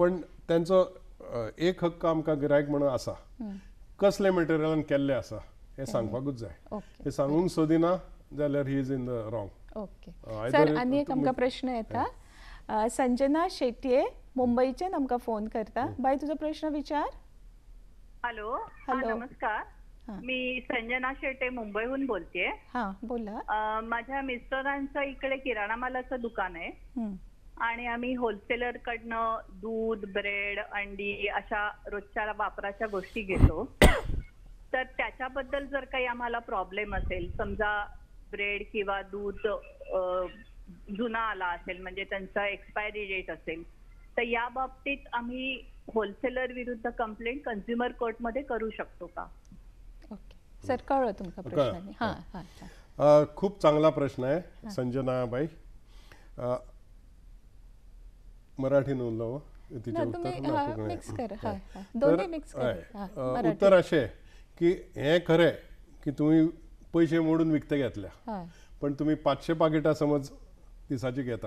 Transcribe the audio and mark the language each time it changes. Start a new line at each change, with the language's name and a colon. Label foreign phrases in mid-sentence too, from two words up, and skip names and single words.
Konkani: पण त्यांचो एक हक्क आमकां गिरायक म्हणून आसा, कसले मटेरियलान केल्ले आसा हे सांगपाकूच जाय. हे सांगूंक सोदिना जाल्यार
English: he is in the wrong.
Konkani: सर आनी एक आमकां प्रश्न येता. संजना शेट्ये मुंबईच्यान आमकां फोन करता. बाय तुजो प्रश्न विचार.
Marathi: हॅलो. नमस्कार. मी संजना शेट्ये मुंबईहून बोलतेय. बोला. माझ्या मिस्टरांचं इकडे किराणा मालाचं दुकान आहे आणि आम्ही होलसेलर कडनं दूध, ब्रेड, अंडी अशा रोजच्या वापराच्या गोष्टी घेतो. तर त्याच्याबद्दल जर काही आम्हाला प्रॉब्लेम असेल, समजा ब्रेड किंवा दूध जुना आला असेल म्हणजे त्यांचा
English: expiry date
Marathi: असेल, तर या बाबतीत आम्ही होलसेलर विरुद्ध
English: complaint consumer
Marathi: कोर्टमध्ये करू शकतो का? सर कळलं तुमचा प्रश्न. खूप चांगला प्रश्न आहे संजना बाई.
Konkani: मराठीन उलोवं उत्तर अशें की हें खरें की तुमी पयशे मोडून विकते घेतल्या, पण तुम्ही 500 पाकिटां समज दिसाची घेता.